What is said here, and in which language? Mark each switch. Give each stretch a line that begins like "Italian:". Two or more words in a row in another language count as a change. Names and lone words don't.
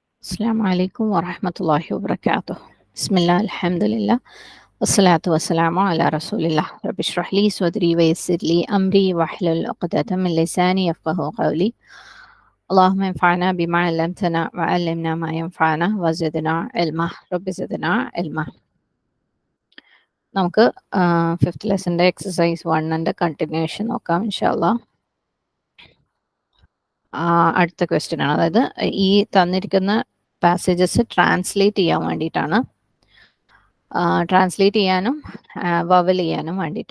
Arabic: السلام عليكم ورحمة الله وبركاته. بسم الله الحمد لله والصلاة والسلام على رسول الله. رب اشرح لي صدري ويسر لي أمري واحلل عقدة من لساني يفقه قولي. اللهم انفعنا بما علمتنا وعلمنا ما ينفعنا وزدنا علما. رب زدنا علما.
Malayalam: നമുക്ക്
English: fifth lesson exercise 1 continuation
Malayalam: നോക്കാം ഇൻഷാല്ലാ. അടുത്ത ക്വസ്റ്റ്യൻ ആണ്. അതായത് ഈ തന്നിരിക്കുന്ന
English: passages translate
Malayalam: ചെയ്യാൻ വേണ്ടിയിട്ടാണ്. ട്രാൻസ്ലേറ്റ് ചെയ്യാനും വവൽ ചെയ്യാനും വേണ്ടിയിട്ട്.